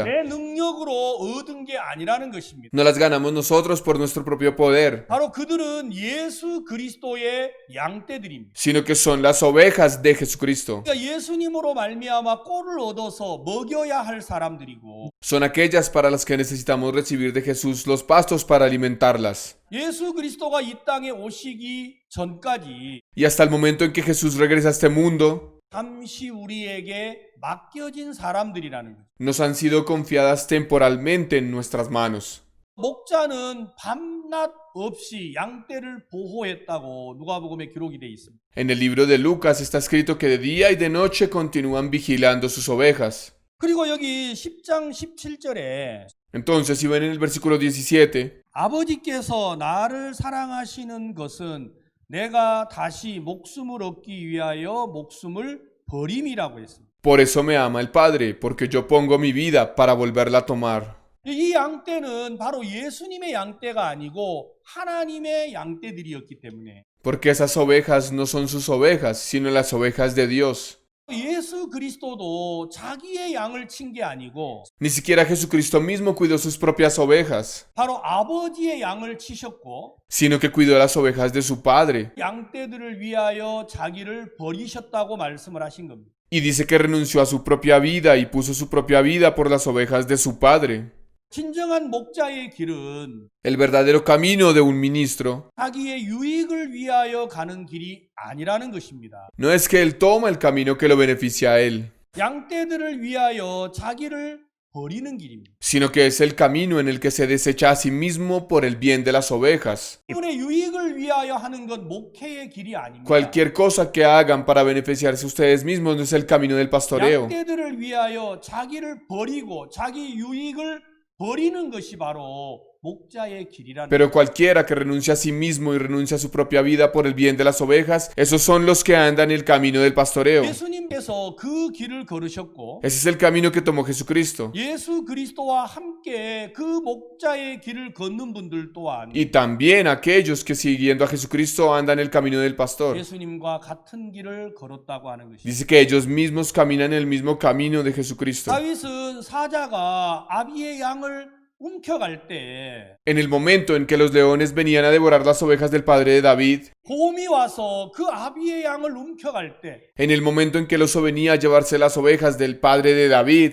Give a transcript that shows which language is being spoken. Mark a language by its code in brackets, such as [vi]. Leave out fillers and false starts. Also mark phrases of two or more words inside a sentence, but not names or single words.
[ko] 내 능력으로 얻은 게 아니라는 것입니다. [es] No las ganamos nosotros por nuestro propio poder, [ko] 바로 그들은 예수 그리스도의 양떼들입니다. [es] sino que son las ovejas de Jesucristo. [ko] 그러니까 예수님으로 말미암아 꼴을 얻어서 먹여야 할 사람들이고 [es] Son aquellas para las que necesitamos recibir de Jesús los pastos para alimentarlas. [ko] 예수 그리스도가 이 땅에 오시기 전까지 [es] Y hasta el momento en que Jesús regresa a este mundo, [ko] 잠시 우리에게 맡겨진 사람들이라는 거죠. [es] nos han sido confiadas temporalmente en nuestras manos. [ko] 목자는 밤 밤낮 없이 양떼를 보호했다고 누가복음에 기록이 되어 있습니다. [es] En el libro de Lucas está escrito que de día y de noche continúan vigilando sus ovejas. [ko] 그리고 여기 10장 17절에 [es] Entonces, si ven en el versículo 17, [ko] 아버지께서 나를 사랑하시는 것은 내가 다시 목숨을 얻기 위하여 목숨을 버림이라고 했습니다. [es] por eso me ama el Padre, porque yo pongo mi vida para volverla a tomar. [ko] 이 양떼는 바로 예수님의 양떼가 아니고 하나님의 양떼들이었기 때문에 [es] Porque esas ovejas no son sus ovejas, sino las ovejas de Dios. [ko] 예수 그리스도도 자기의 양을 친 게 아니고 [es] Ni siquiera Jesucristo mismo cuidó sus propias ovejas, [ko] 바로 아버지의 양을 치셨고 [es] sino que cuidó las ovejas de su Padre. [ko] 양떼들을 위하여 자기를 버리셨다고 말씀을 하신 겁니다. [es] Y dice que renunció a su propia vida y puso su propia vida por las ovejas de su Padre. [ko] 진정한 목자의 길은 [es] El verdadero camino de un ministro [ko] 자기의 유익을 위하여 가는 길이 아니라는 것입니다. [es] no es que él toma el camino que lo beneficia a él, [ko] 양떼들을 위하여 자기를 버리는 길입니다. [es] sino que es el camino en el que se desecha a sí mismo por el bien de las ovejas. [ko] 이분의 유익을 위하여 하는 건 목회의 길이 아닙니다. [es] Cualquier cosa que hagan para beneficiarse ustedes mismos no es el camino del pastoreo, [ko] 양떼들을 위하여 자기를 버리고 자기 유익을 버리는 것이 바로 목자의 길이라는 [es] pero cualquiera que renuncia a sí mismo y renuncia a su propia vida por el bien de las ovejas, esos son los que andan el camino del pastoreo. [ko] 예수님께서 그 길을 걸으셨고 [es] Ese es el camino que tomó Jesucristo. [ko] 예수 그리스도와 함께 그 목자의 길을 걷는 분들 또한 [es] Y también aquellos que siguiendo a Jesucristo andan el camino del pastor. [ko] 예수님과 같은 길을 걸었다고 하는 것입니다. [es] Dice que ellos mismos caminan el mismo camino de Jesucristo. [ko] 다윗은 사자가 아비의 양을 움켜갈 때 [es] En el momento en que los leones venían a devorar las ovejas del padre de David, [ko] 곰이 와서 그 아비의 양을 움켜갈 때 [es] en el momento en que el oso venía a llevarse las ovejas del padre de David,